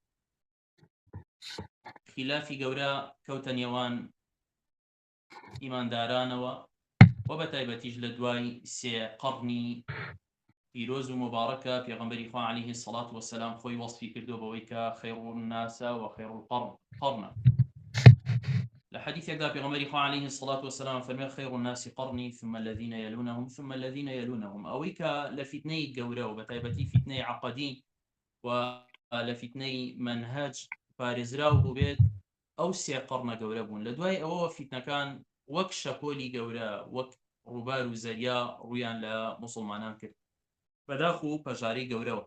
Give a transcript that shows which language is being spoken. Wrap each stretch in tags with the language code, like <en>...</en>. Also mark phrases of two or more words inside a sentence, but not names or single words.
<ckb>خلافی گەورە کەوتە نێوان ئیماندارانەوە و بەتایبەتیش لە دوای سێ قەڕنی پیرۆز و مبارەکە پێغەمبەری خوا</ckb> <ar>عەلەیهی السەڵات وەسەلام</ar> <ckb>خۆی وەصفی کردو بەوەی کە</ckb> <ar>خەیڕ الناس</ar> <ckb>و</ckb> <ar>خەیڕ القەڕن.</ar> <ckb>لە حەدیثێکدا پێغەمبەری خوا</ckb> <ar>عەلەیهی السەڵات وەسەلام</ar> <ckb>فەرمێ</ckb> <ar>خەیڕ الناس قەڕنی ثم الذين يلونهم ثم الذين يلونهم.</ar> <ckb>ئەوەی کە لە فیتنەی گەورە و بەتایبەتی فیتنەی عەقەدی و لە فیتنەی مەنهەج پارێزراو بوو بێت، ئەو سێ قەڕنە گەورە بوون. لە دوای ئەوەوە فیتنەکان وەک شەپۆلی گەورە، وەک ڕووبار و زەریا ڕوویان لە موسڵمانان کرد بەداخ و پەژارەی گەورەوە.</ckb>